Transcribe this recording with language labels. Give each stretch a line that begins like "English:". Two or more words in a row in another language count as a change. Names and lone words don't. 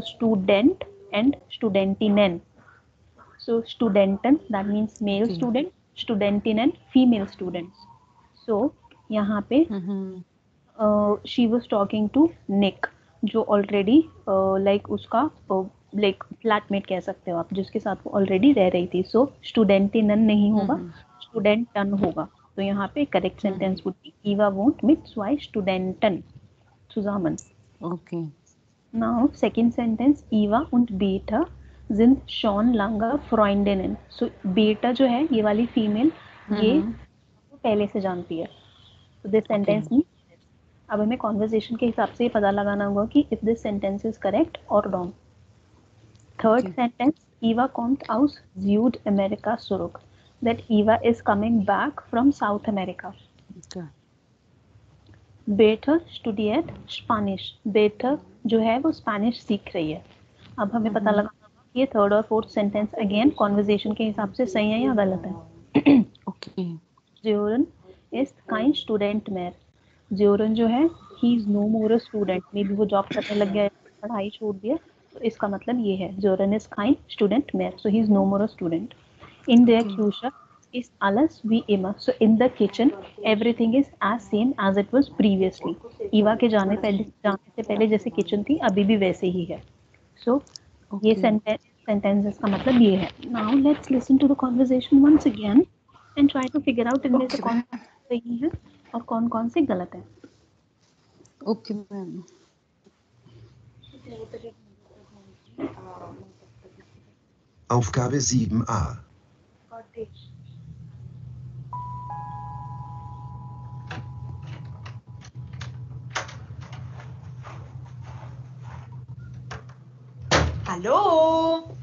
English: student and Studentinnen so Studenten that means male student Studentinnen female students so
Hindi: यहाँ पे
English: she was talking to Nick
Hindi: जो
English: already like
Hindi: उसका
English: like flatmate
Hindi: कह सकते हो आप जिसके साथ वो ऑलरेडी रह रही थी सो स्टूडेंटिनन नहीं होगा स्टूडेंटन होगा तो यहाँ पे
English: correct sentence would be
German: Eva wohnt mit zwei Studenten zusammen
Hindi: ओके
English: now second sentence
German: Eva und Beta sind schon lange Freundinnen
Hindi: so Beta जो है ये वाली फीमेल ये पहले से जानती है तो
English: this sentence means
Hindi: अब हमें कॉन्वर्सेशन के हिसाब से पता लगाना होगा कि
English: if this sentence is correct
Hindi: और
English: wrong third sentence
German: Eva kommt aus Südamerika zurück
English: that Eva is coming back from South America
German: Beta studiert Spanisch
Hindi: बेटर जो है वो स्पेनिश सीख रही है अब हमें पता लगाना होगा कि ये थर्ड और
English: fourth sentence again conversation
Hindi: के हिसाब से सही है या गलत है ओके
German: Sören ist kein Student mehr
Hindi: ज़ोरन जो है
English: he is no more a student may be
Hindi: वो जॉब करने लग गया पढ़ाई छोड़ दिया तो इसका मतलब ये है
German: Sören ist kein Student mehr
English: so he is no more a student
German: in der Küche ist alles wie immer
English: so in the kitchen everything is as same as it was previously
Hindi: ईवा के जाने से पहले जैसे किचन थी अभी भी वैसे ही है so ये sentences का मतलब ये है
English: now let's listen to the conversation once again and try to figure out
Hindi: इनमें से कौन सही है और कौन-कौन से गलत है
English: okay ma'am
German: Aufgabe 7a. Hallo.